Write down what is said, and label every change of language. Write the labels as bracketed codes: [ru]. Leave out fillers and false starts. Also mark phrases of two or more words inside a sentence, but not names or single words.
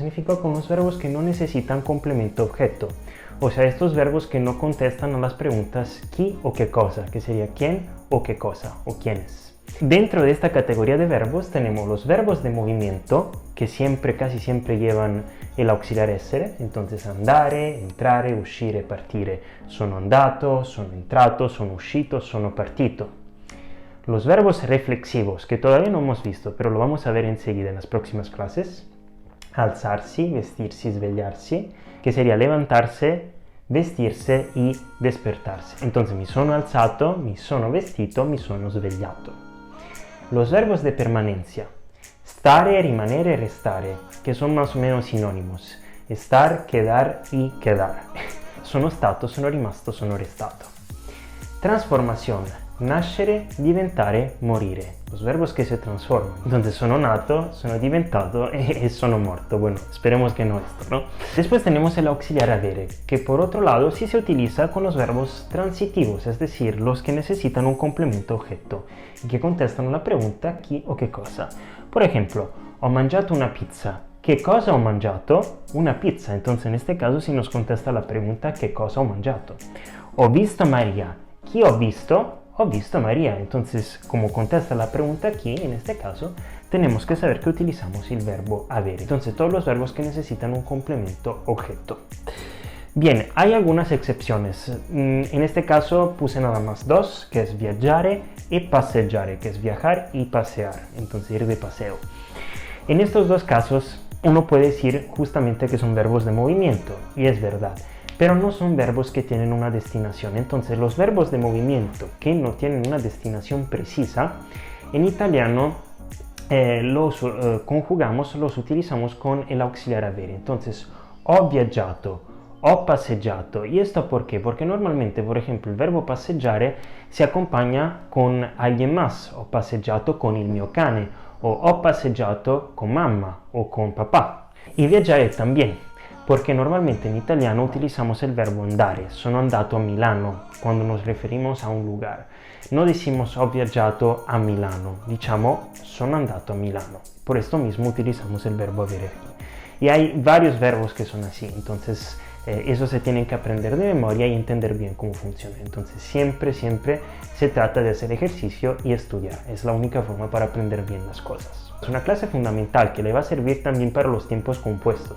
[es] Significa con los verbos que no necesitan complemento objeto. O sea, estos verbos que no contestan a las preguntas qui o qué cosa, que sería quién o qué cosa o quiénes. Dentro de esta categoría de verbos tenemos los verbos de movimiento, que casi siempre llevan el auxiliar essere. [it] Entonces andare, entrare, uscire, partire. Sono andato, sono entrato, sono uscito, sono partito. [es] Los verbos reflexivos, que todavía no hemos visto, pero lo vamos a ver enseguida en las próximas clases. [it] Alzarsi, vestirsi, svegliarsi, [es] que sería levantarse, vestirse y despertarse. Entonces, [it] mi sono alzato, mi sono vestito, mi sono svegliato. [es] Los verbos de permanencia. [it] Stare, rimanere, restare, [es] que son más o menos sinónimos. Estar, quedar y quedar. [it] Sono stato, sono rimasto, sono restato. Trasformazione. Nascere, diventare, morire. [es] Los verbos que se transforman. Entonces, [it] sono nato, sono diventato y sono muerto. [es] Bueno, esperemos que no esto, ¿no? Después tenemos el auxiliar avere, que por otro lado sí se utiliza con los verbos transitivos, es decir, los que necesitan un complemento objeto y que contestan a la pregunta chi o qué cosa. Por ejemplo, [it] ho mangiato una pizza. [es] ¿Qué cosa [it] ho mangiato? Una pizza. [es] Entonces, en este caso sí nos contesta la pregunta ¿qué cosa [it] ho mangiato? Ho visto María. ¿Chi ho visto? Ho visto a María. [es] Entonces, como contesta la pregunta aquí, en este caso, tenemos que saber que utilizamos el verbo avere. Entonces, todos los verbos que necesitan un complemento objeto. Bien, hay algunas excepciones. En este caso puse nada más dos, que es viaggiare y passeggiare, que es viajar y pasear. Entonces, ir de paseo. En estos dos casos, uno puede decir justamente que son verbos de movimiento, y es verdad. Pero no son verbos que tienen una destinación. Entonces, los verbos de movimiento que no tienen una destinación precisa, en italiano los conjugamos, los utilizamos con el auxiliar avere. Entonces, [it] ho viaggiato, ho passeggiato. [es] ¿Y esto por qué? Porque normalmente, por ejemplo, el verbo passeggiare se acompaña con alguien más. [it] Ho passeggiato con il mio cane, o ho passeggiato con mamma o con papá. [es] Y viaggiare también. Porque normalmente en italiano utilizamos el verbo andare, [it] sono andato a Milano, [es] cuando nos referimos a un lugar. No decimos [it] ho viaggiato a Milano, diciamo sono andato a Milano. [es] Por esto mismo utilizamos el verbo avere. Y hay varios verbos que son así, entonces eso se tienen que aprender de memoria y entender bien cómo funciona. Entonces siempre se trata de hacer ejercicio y estudiar. Es la única forma para aprender bien las cosas. Es una clase fundamental que le va a servir también para los tiempos compuestos.